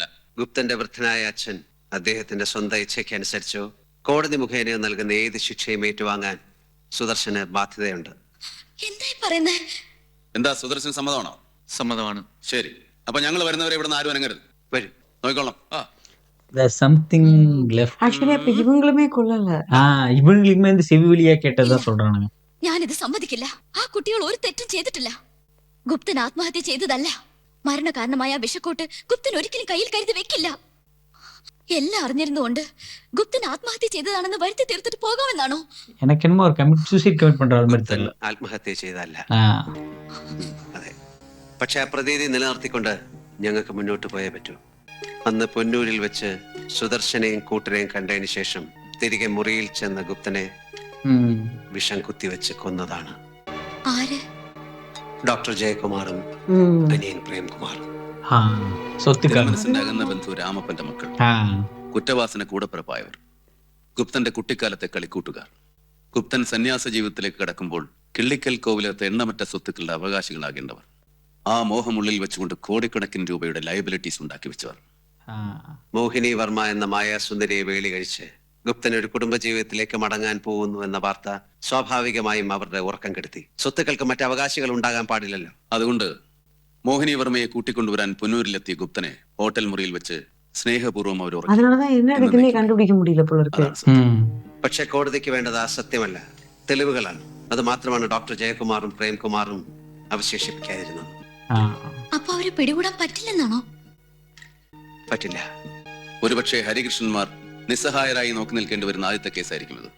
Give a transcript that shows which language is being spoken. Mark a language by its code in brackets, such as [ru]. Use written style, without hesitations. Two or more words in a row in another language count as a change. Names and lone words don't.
[ml] ഗുപ്തന്റെ വൃദ്ധനായ അച്ഛൻ അദ്ദേഹത്തിന്റെ സ്വന്തം ഇച്ഛയ്ക്ക് അനുസരിച്ചോ കോടതി മുഖേന നൽകുന്ന ഏത് ശിക്ഷയും ഏറ്റുവാങ്ങാൻ സുദർശന് ബാധ്യതയുണ്ട്. എന്തായി പറയുന്നേ? എന്താ സുദർശൻ സമ്മതമാണോ? സമ്മതമാണ്. ശരി, അപ്പൊ ഞങ്ങൾ വരുന്നവരെ ഇവിടെ നിന്ന് ആരും അനങ്ങരുത്. വരും. നോക്കിക്കോളാം. [en] There's something left. [ta] ஆக்சுவலி அப்ப இவங்களுமே கொல்லல. இவங்களுக்குமே இந்த செவி வழியா கேட்டதா சொல்றானுங்க. [ml] ഞാനിത് സമ്മതിക്കില്ല. ആ കുട്ടികൾ ഒരു തെറ്റും ചെയ്തിട്ടില്ല. ഗുപ്തൻ ആത്മഹത്യ ചെയ്തതല്ല. മരണകാരണമായ ആ വിഷക്കോട്ട് ഗുപ്തൻ ഒരിക്കലും കയ്യിൽ കരുതി വെക്കില്ല. എല്ലാം അറിഞ്ഞിരുന്നുകൊണ്ട് ഗുപ്തൻ ആത്മഹത്യ ചെയ്തതാണെന്ന് വരുത്തി തീർത്തിട്ട് പോകാമെന്നാണോ? [ta] எனக்கு என்னமோ ஒரு [en] suicide commit [ta] பண்ற மாதிரி [ml] ഗുപ്തൻ [ta] தெரியல. [ml] ആത്മഹത്യ ചെയ്തല്ല. [ta] ஆ. [ml] അതെ, പക്ഷെ ആ പ്രതീതി നിലനിർത്തിക്കൊണ്ട് ഞങ്ങൾക്ക് മുന്നോട്ട് പോയേ പറ്റൂ. അന്ന് പൊന്നൂരിൽ വെച്ച് സുദർശനെയും കൂട്ടരെയും കണ്ടതിന് ശേഷം തിരികെ മുറിയിൽ ചെന്ന ഗുപ്തനെ [ta] ம். [ml] വിഷം കുത്തിവെച്ച് കൊന്നതാണ് ആര്? ഡോക്ടർ ജയകുമാറും [ta] ம். [ml] അനിയൻ പ്രേംകുമാറും. [ta] ஆ. சொத்துக்காரன். [ml] മനസ്സിന്റെ അകന്ന ബന്ധു രാമപ്പന്റെ മക്കൾ, [ta] ஆ. [ml] കുറ്റവാസന കൂടപ്പിറപ്പായവർ, ഗുപ്തന്റെ കുട്ടിക്കാലത്തെ കളിക്കൂട്ടുകാർ. ഗുപ്തൻ സന്യാസ ജീവിതത്തിലേക്ക് കടക്കുമ്പോൾ കിള്ളിക്കൽ കോവിലത്തെ എണ്ണമറ്റ സ്വത്തുക്കളുടെ അവകാശികളാകേണ്ടവർ. ആ മോഹമുള്ളിൽ വെച്ചുകൊണ്ട് കോടിക്കണക്കിന് രൂപയുടെ ലയബിലിറ്റീസ് ഉണ്ടാക്കി വെച്ചവർ. [ta] ஆ. [ml] മോഹിനി വർമ്മ എന്ന മായാസുന്ദരിയെ വേളി കഴിച്ച് ഗുപ്തൻ ഒരു കുടുംബജീവിതത്തിലേക്ക് മടങ്ങാൻ പോകുന്നു എന്ന വാർത്ത സ്വാഭാവികമായും അവരുടെ ഉറക്കം കെടുത്തി. സ്വത്തുക്കൾക്ക് മറ്റ് അവകാശികൾ ഉണ്ടാകാൻ പാടില്ലല്ലോ. അതുകൊണ്ട് മോഹിനി വർമ്മയെ കൂട്ടിക്കൊണ്ടുവരാൻ പുന്നൂരിലെത്തിയ ഗുപ്തനെ ഹോട്ടൽ മുറിയിൽ വെച്ച് സ്നേഹപൂർവ്വം അവർ ഉറക്കി. [ta] அதனாலதான் என்ன இருக்குன்னே கண்டுபிடிக்க முடியல போல இருக்கு. [ml] അതാണ് സത്യം. [ta] ம். [ml] പക്ഷെ കോടതിക്ക് വേണ്ടത് ആ സത്യമല്ല, തെളിവുകളാണ്. അത് മാത്രമാണ് ഡോക്ടർ ജയകുമാറും പ്രേംകുമാറും അവശേഷിപ്പിക്കാതിരുന്നത്. [ta] ஆ. [ml] അപ്പൊ അവരെ പിടികൂടാൻ പറ്റില്ലെന്നാണോ? പറ്റില്ല. ഒരുപക്ഷെ ഹരികൃഷ്ണന്മാർ നിസ്സഹായരായി നോക്കി നിൽക്കേണ്ടി വരുന്ന ആദ്യത്തെ കേസായിരിക്കും ഇത്.